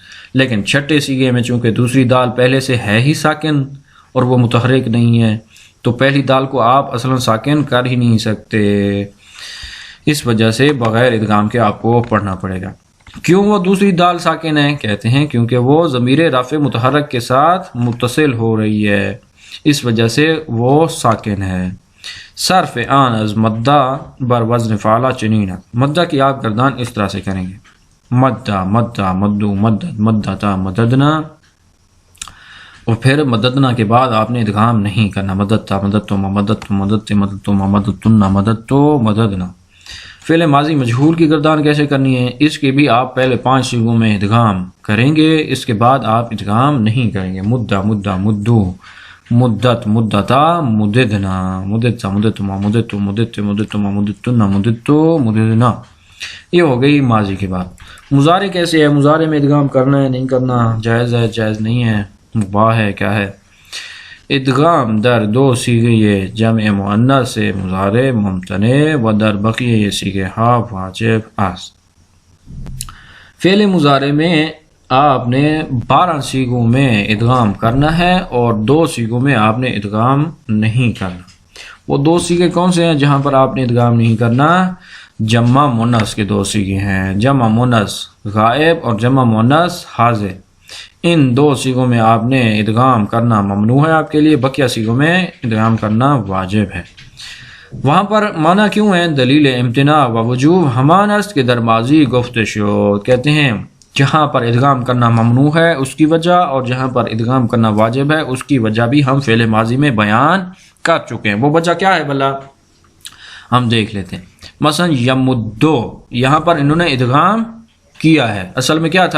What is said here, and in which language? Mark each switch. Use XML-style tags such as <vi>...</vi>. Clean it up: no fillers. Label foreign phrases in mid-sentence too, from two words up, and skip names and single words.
<ur>لیکن چھٹے سیغے میں چونکہ دوسری دال پہلے سے ہے ہی ساکن اور وہ متحرک نہیں ہے تو پہلی دال کو آپ اصلا ساکن کر ہی نہیں سکتے. اس وجہ سے بغیر ادغام کے آپ کو پڑھنا پڑے گا. کیوں وہ دوسری دال ساکن ہے؟ کہتے ہیں کیونکہ وہ ضمیر رفع متحرک کے ساتھ متصل ہو رہی ہے، اس وجہ سے وہ ساکن ہے.</ur> <fa>صرف آن از مدہ بر وزن فعلا چنینا.</fa> <ur>مدہ کی آپ گردان اس طرح سے کریں گے،</ur> <ar>مدہ مدہ مدو مدد مدتا مددنا،</ar> <ur>اور پھر مددنا کے بعد آپ نے ادغام نہیں کرنا،</ur> <ar>مددتا مددتو مددتو مددت مددتو مددتنا مددتو مددنا.</ar> <ur>فعل ماضی مجہول کی گردان کیسے کرنی ہے؟ اس کے بھی آپ پہلے 5 سیغوں میں ادغام کریں گے، اس کے بعد آپ ادغام نہیں کریں گے.</ur> <ar>مدہ مدہ مدو مدت مدتا مددنا مددتا مددتما مددتو مددت مددتما مددتنا مددتو مددنا.</ar> <ur>یہ ہو گئی ماضی کے بعد. مضارع کیسے ہے؟ مضارع میں ادغام کرنا ہے نہیں کرنا، جائز ہے جائز نہیں ہے، مباح ہے کیا ہے؟</ur> <fa>ادغام در 2 صیغے جمع مؤنث سے مضارع ممتنع و در بقیہ صیغے ہا واجب است.</fa> <ur>فعل مضارع میں آپ نے 12 صیغوں میں ادغام کرنا ہے اور 2 صیغوں میں آپ نے ادغام نہیں کرنا. وہ 2 صیغے کون سے ہیں جہاں پر آپ نے ادغام نہیں کرنا؟ جمع مؤنث کے 2 صیغے ہیں، جمع مؤنث غائب اور جمع مؤنث حاضر. ان 2 صیغوں میں آپ نے ادغام کرنا ممنوع ہے آپ کے لیے، بقیہ صیغوں میں ادغام کرنا واجب ہے. وہاں پر معنی کیوں ہے؟</ur> <fa>دلیل امتناع و وجوب ہمان است کہ در ماضی گفت شد.</fa> <ur>کہتے ہیں جہاں پر ادغام کرنا ممنوع ہے اس کی وجہ اور جہاں پر ادغام کرنا واجب ہے اس کی وجہ بھی ہم فعل ماضی میں بیان کر چکے ہیں. وہ وجہ کیا ہے بھلا؟ ہم دیکھ لیتے ہیں. مثلا یمدو، یہاں پر انہوں نے ادغام کیا ہے، اصل میں کیا تھا؟</ur>